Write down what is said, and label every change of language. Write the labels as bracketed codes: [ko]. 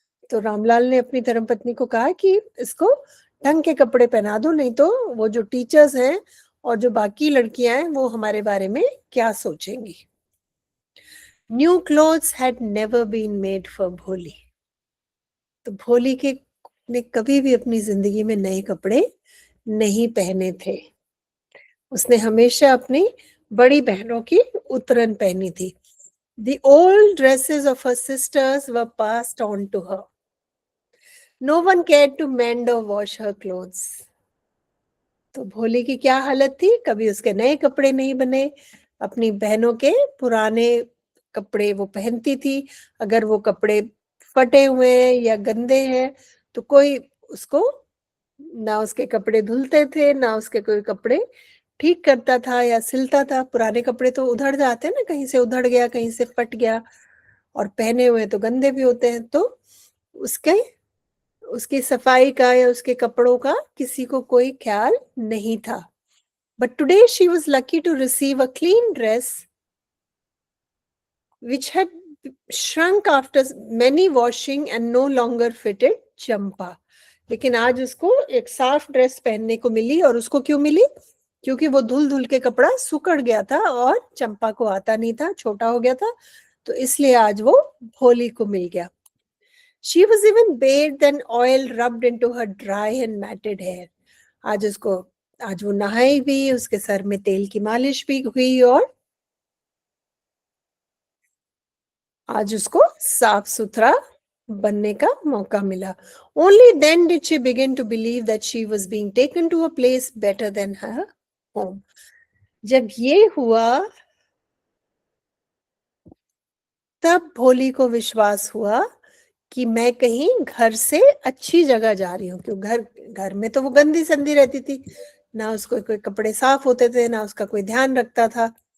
[hi] तो रामलाल ने अपनी धर्मपत्नी को कहा कि इसको ढंग के कपड़े पहना दो, नहीं तो वो जो टीचर्स हैं और जो बाकी लड़कियां हैं वो हमारे बारे में क्या सोचेंगी। [en] New clothes had never been made for Bholi. [hi] तो भोली के ने कभी भी अपनी जिंदगी में नए कपड़े नहीं पहने थे। उसने हमेशा अपनी बड़ी बहनों की उतरन पहनी थी। [en] The old dresses of her sisters were passed on to her. No one cared to mend or wash her clothes. [hi] तो भोली की क्या हालत थी, कभी उसके नए कपड़े नहीं बने, अपनी बहनों के पुराने कपड़े वो पहनती थी। अगर वो कपड़े फटे हुए हैं या गंदे हैं तो कोई उसको ना उसके कपड़े धुलते थे, ना उसके कोई कपड़े ठीक करता था या सिलता था। पुराने कपड़े तो उधड़ जाते हैं ना, कहीं से उधड़ गया, कहीं से फट गया, और पहने हुए तो गंदे भी होते हैं। तो उसके उसकी सफाई का या उसके कपड़ों का किसी को कोई ख्याल नहीं था। [en] But today she was lucky to receive a clean dress which had shrunk after many washing and no longer fitted Champa. [hi] लेकिन आज उसको एक साफ ड्रेस पहनने को मिली, और उसको क्यों मिली? क्योंकि वो धुल धुल के कपड़ा सुकड़ गया था और चंपा को आता नहीं था, छोटा हो गया था, तो इसलिए आज वो भोली को मिल गया. [en] She was even bathed and oil rubbed into her dry and matted hair. [hi] आज वो नहाई भी, उसके सर में तेल की मालिश भी हुई, और आज उसको साफ सुथरा बनने का मौका मिला. [en] Only then did she begin to believe that she was being taken to a place better than her home. [hi] जब ये हुआ तब भोली को विश्वास हुआ कि मैं कहीं घर से अच्छी जगह जा रही हूँ. क्यों? घर में तो वो गंदी संदी रहती थी, ना उसको कोई कपड़े साफ होते थे, ना उसका कोई ध्यान रखता था.